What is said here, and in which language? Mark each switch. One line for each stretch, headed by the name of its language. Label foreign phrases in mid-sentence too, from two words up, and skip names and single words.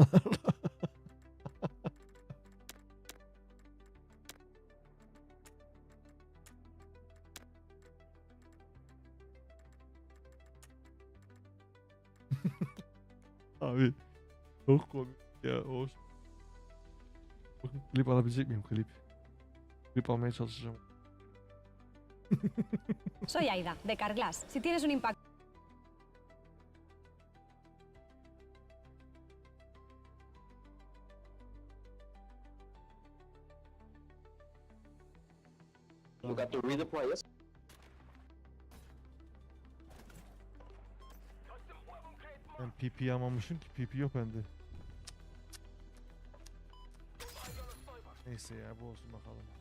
Turkish: Abi çok komik ya o. Bakın klip alabilecek miyim klip? Klip almaya çalışacağım.
Spanish: Soy Aida, de Carglass. Si tienes un impacto...
English: You got to redeploy, yes?
Turkish: Ben PP almamışım ki PP yok bende. Neyse ya bu olsun bakalım.